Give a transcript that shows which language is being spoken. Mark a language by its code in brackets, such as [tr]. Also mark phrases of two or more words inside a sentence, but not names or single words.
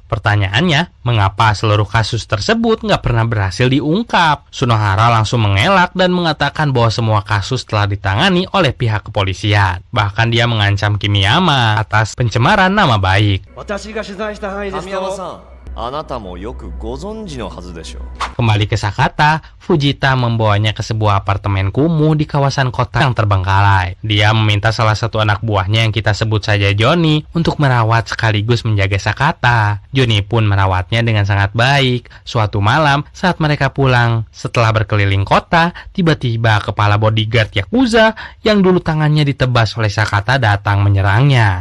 [id] Pertanyaannya, mengapa seluruh kasus tersebut nggak pernah berhasil diungkap? Sunohara langsung mengelak dan mengatakan bahwa semua kasus telah ditangani oleh pihak kepolisian. Bahkan dia mengancam Kimiyama atas pencemaran nama baik. [ja] あなたもよくご存知のはずでしょう。 [id] Kembali ke Sakata, Fujita membawanya ke sebuah apartemen kumuh di kawasan kota yang terbengkalai. Dia meminta salah satu anak buahnya yang kita sebut saja Johnny untuk merawat sekaligus menjaga Sakata. Johnny pun merawatnya dengan sangat baik. Suatu malam saat mereka pulang setelah berkeliling kota, tiba-tiba kepala bodyguard Yakuza yang dulu tangannya ditebas oleh Sakata datang menyerangnya.